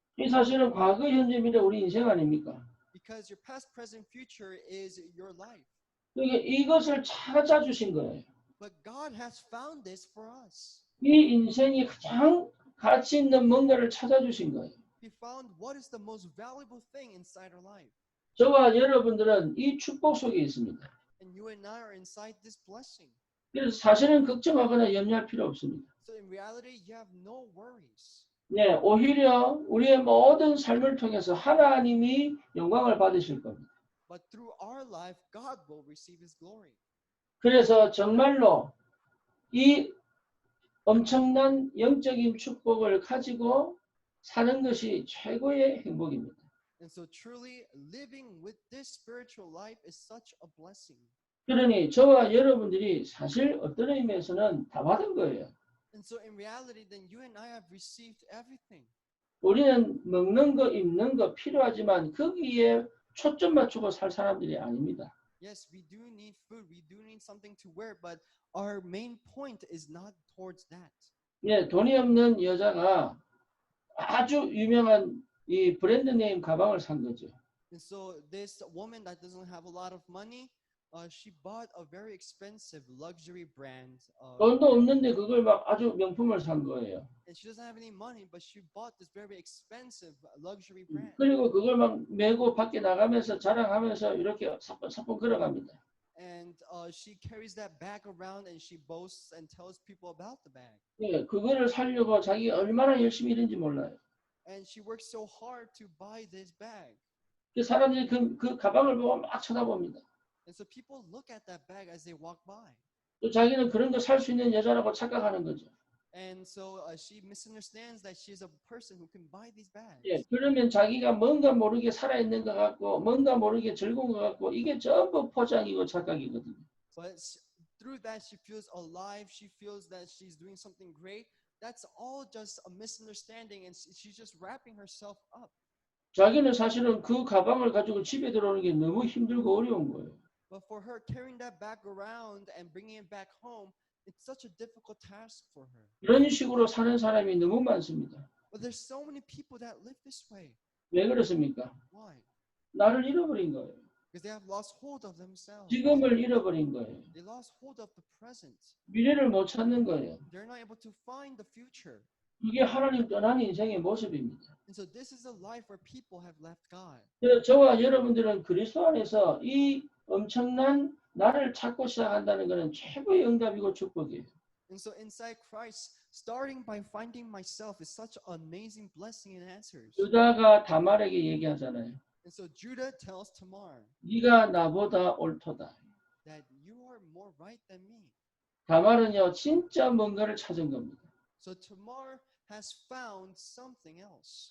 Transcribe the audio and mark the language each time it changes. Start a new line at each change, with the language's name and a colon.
Korean: 이 사실은 과거, 현재, 미래 우리 인생 아닙니까?
English: Because your past, present, future is your life.
Korean: 그러니까 이것을 찾아주신 거예요.
English: But God has found this for us.
Korean: 이 인생이 가장 가치 있는 뭔가를 찾아주신 거예요.
English: He found what is the most valuable thing inside our life.
Korean: 저와 여러분들은 이 축복 속에 있습니다.
English: And you and I are inside this blessing.
Korean: 그래서 사실은 걱정하거나 염려할 필요 없습니다.
English: So in reality, you have no worries.
Korean: 네, 오히려 우리의 모든 삶을 통해서 하나님이 영광을 받으실 겁니다.
English: But through our life, God will receive His glory.
Korean: 그래서 정말로 이 엄청난 영적인 축복을 가지고 사는 것이 최고의 행복입니다.
English: And so truly living with this spiritual life is such a blessing.
Korean: 그러니 저와 여러분들이 사실 어떤 의미에서는 다 받은 거예요.
English: And so in reality, then you and I have received everything.
Korean: 우리는 먹는 거, 입는 거 필요하지만 거기에 초점 맞추고 살 사람들이 아닙니다.
English: Yes, we do need food, we do need something to wear, but our main point is not towards that.
Korean: 예, 돈이 없는 여자가 아주 유명한 이 브랜드 네임 가방을 산 거죠.
English: And so this woman that doesn't have a lot of money, she bought a very expensive luxury brand.
Korean: 돈도 없는데 그걸 막 아주 명품을 산 거예요.
English: And she doesn't have any money, but she bought this very expensive luxury brand.
Korean: 그리고 그걸 막 메고 밖에 나가면서 자랑하면서 이렇게 사뿐사뿐 걸어갑니다.
English: And she carries that bag around and she boasts and tells people about the bag.
Korean: 예, 그거를 사려고 자기 얼마나 열심히 일했는지 몰라요.
English: And she works so hard to buy this bag.
Korean: 그 사람들이 그 가방을 보고 막 쳐다봅니다.
English: And so people look at that bag as they walk by.
Korean: 또 자기는 그런 거 살 수 있는 여자라고 착각하는 거죠.
English: And so she misunderstands that she's a person who can buy these bags.
Korean: 예, 그러면 자기가 뭔가 모르게 살아있는 것 같고 뭔가 모르게 즐거운 것 같고 이게 전부 포장이고 착각이거든요.
English: But through that she feels alive, she feels that she's doing something great. That's all just a misunderstanding and she's just wrapping herself up.
Korean: 자기는 사실은 그 가방을 가지고 집에 들어오는 게 너무 힘들고 어려운 거예요.
English: But for her, carrying that bag around and bringing it back home, it's such a difficult task for her.
Korean: 이런 식으로 사는 사람이 너무 많습니다.
English: But there's so many people that live this way.
Korean: 왜 그렇습니까?
English: Why?
Korean: 나를 잃어버린 거예요.
English: Because they have lost hold of themselves.
Korean: 지금을 잃어버린 거예요.
English: They lost hold of the present.
Korean: 미래를 못 찾는 거예요.
English: They're not able to find the future.
Korean: 그게 하나님 떠난 인생의 모습입니다.
English: And so this is a life where people have left God.
Korean: 그래서 저와 여러분들은 그리스도 안에서 이 엄청난 나를 찾고 시작한다는 것은 최고의 응답이고 축복이에요.
English: And so inside Christ, starting by finding myself is such an amazing blessing and answers.
Korean: 유다가 다말에게 얘기하잖아요.
English: And so Judah tells Tamar
Korean: 네가 나보다 옳도다.
English: that you are more right than me.
Korean: 다말은요 진짜 뭔가를 찾은 겁니다.
English: So Tamar has found something else.